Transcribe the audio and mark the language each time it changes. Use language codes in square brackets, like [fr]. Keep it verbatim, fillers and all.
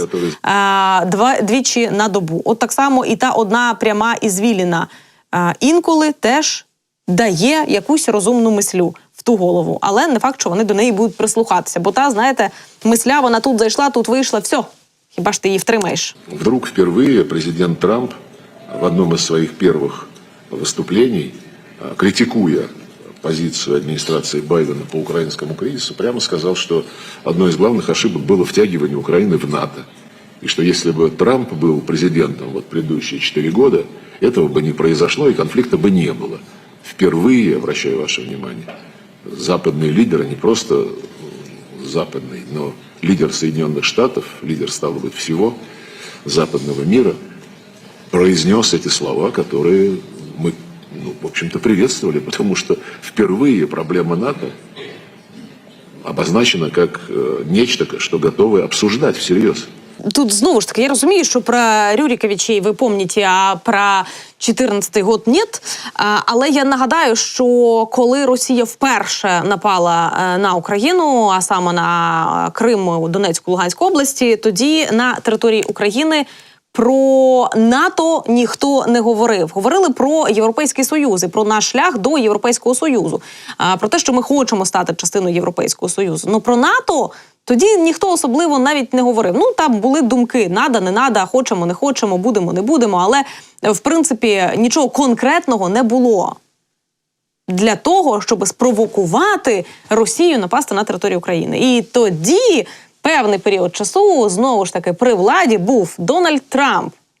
[ru] который... [uk] е, два, двічі на добу. От так само і та одна пряма ізвіліна е, інколи теж дає якусь розумну мислю в ту голову. Але не факт, що вони до неї будуть прислухатися. Бо та, знаєте, мисля, вона тут зайшла, тут вийшла, все. Хіба ж ти її втримаєш? [ru] Вдруг впервые президент Трамп в одном из своих первых выступлений, критикуя позицию администрации Байдена по украинскому кризису, прямо сказал, что одной из главных ошибок было втягивание Украины в НАТО. И что если бы Трамп был президентом вот предыдущие четыре года, этого бы не произошло и конфликта бы не было. Впервые, обращаю ваше внимание, западные лидеры, не просто западные, но лидер Соединенных Штатов, лидер, стало быть, всего западного мира, произнес эти слова, которые мы, ну, в общем-то, приветствовали, потому что впервые проблема НАТО обозначена как э, нечто, что готовы обсуждать всерьез. [uk] Тут знову ж таки, я розумію, що про Рюриковичей ви пам'ятаєте, а про чотирнадцятий год – ні. Але я нагадаю, що коли Росія вперше напала на Україну, а саме на Крим, Донецьку, Луганську області, тоді на території України про НАТО ніхто не говорив. Говорили про Європейський Союз і про наш шлях до Європейського Союзу. Про те, що ми хочемо стати частиною Європейського Союзу. Ну, про НАТО – тоді ніхто особливо навіть не говорив. Ну, там були думки, [ru] надо, не надо, [uk] хочемо, не хочемо, будемо, не будемо. Але, в принципі, нічого конкретного не було для того, щоб спровокувати Росію напасти на територію України. І тоді, певний період часу, знову ж таки, при владі був Дональд Трамп.